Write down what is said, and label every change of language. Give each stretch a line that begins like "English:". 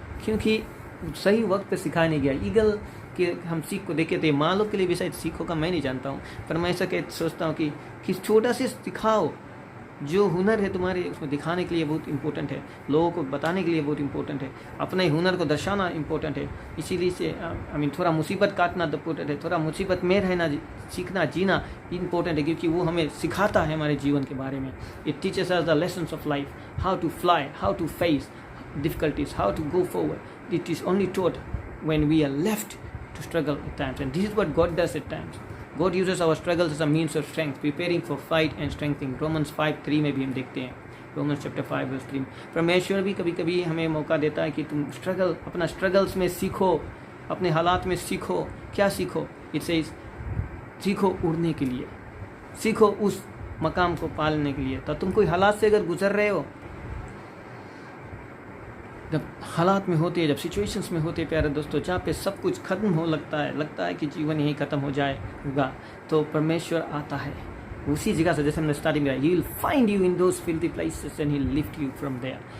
Hindi: क्योंकि सही वक्त पे सिखाया नहीं गया। ईगल कि हम सीख को देखे थे, माँ लोग के लिए भी शायद सीख होगा, मैं नहीं जानता हूँ, पर मैं ऐसा सोचता हूँ कि छोटा से सिखाओ, जो हुनर है तुम्हारे उसमें दिखाने के लिए बहुत इंपॉर्टेंट है, लोगों को बताने के लिए बहुत इंपॉर्टेंट है, अपने हुनर को दर्शाना इंपॉर्टेंट है। इसीलिए से थोड़ा मुसीबत काटना इंपॉर्टेंट है, थोड़ा मुसीबत में रहना, सीखना, जीना इंपॉर्टेंट है, क्योंकि वो हमें सिखाता है हमारे जीवन के बारे में।
English: It teaches us the lessons of life, how to fly, how to face difficulties, how to go forward. It is only taught when we are left to struggle at times, and this is what God does at times. God uses our struggles as a means of strength, preparing for fight and strengthening.
Hindi: Romans 5:3 में भी हम देखते हैं, Romans chapter 5 verse 3। परमेश्वर भी कभी कभी हमें मौका देता है कि तुम अपना स्ट्रगल्स में सीखो, अपने हालात में सीखो। क्या सीखो?
English: It says
Hindi: सीखो उड़ने के लिए, सीखो उस मकाम को पालने के लिए। तो तुम कोई हालात से अगर गुजर रहे हो, जब हालात में होते हैं, जब सिचुएशंस में होते हैं प्यारे दोस्तों, जहाँ पे सब कुछ खत्म हो लगता है कि जीवन यहीं ख़त्म हो जाएगा, तो परमेश्वर आता है उसी जगह से, जैसे हमने स्टार्टिंग में,
English: He will find you in those filthy places and he lift you from there.